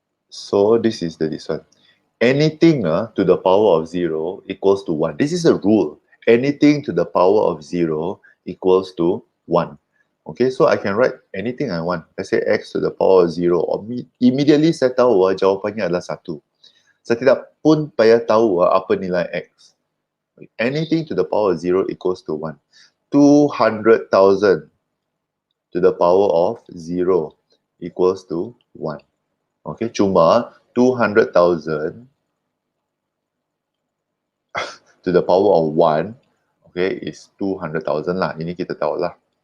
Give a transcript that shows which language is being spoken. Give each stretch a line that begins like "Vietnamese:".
English: So this is this one. Anything to the power of 0 equals to 1. This is a rule. Anything to the power of 0 equals to 1. Okay, so I can write anything I want. Let's say x to the power of 0. Or immediately
Malay: saya tahu jawapannya adalah 1. Saya tidak pun payah tahu apa nilai x.
English: Anything to the power of 0 equals to 1. 200,000 to the power of 0 equals to 1. Okay, cuma 200,000 to the power of 1, okay, is 200,000 lah.
Malay: Ini kita tahu lah.